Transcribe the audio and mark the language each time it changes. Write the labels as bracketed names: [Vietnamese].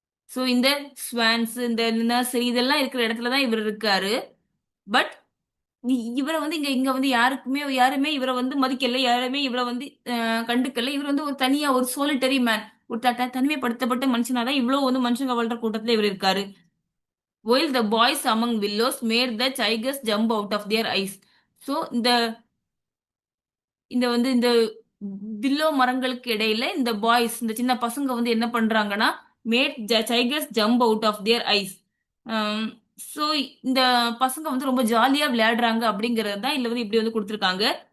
[Tamil] So இந்த swans, இந்த nursery இதெல்லாம் இருக்கிற இடத்துல தான் இவர் இருக்காரு. பட் இவரை வந்து இங்க இங்க வந்து யாருமே இவரை வந்து மதிக்கல, யாருமே இவரை வந்து கண்டுக்கல. இவர் வந்து ஒரு தனியா ஒரு சோலிட்டரி மேன், ஒரு தனிமைப்படுத்தப்பட்ட மனுஷனாதான் இவ்வளவு வந்து மனுஷங்க வாழ்ற கூட்டத்துல இவர் இருக்காரு. [English] While the boys among willows made the tigers jump out of their eyes. [Tamil] So இந்த இந்த வந்து இந்த வில்லோ மரங்களுக்கு இடையில இந்த பாய்ஸ், இந்த சின்ன பசங்க வந்து என்ன பண்றாங்கன்னா, [English] Mad tigers jump out of their eyes. [Tamil] So இந்த பசங்க வந்து ரொம்ப ஜாலியா விளையாடுறாங்க அப்படிங்கறது தான் இல்ல வந்து இப்படி வந்து கொடுத்துருக்காங்க.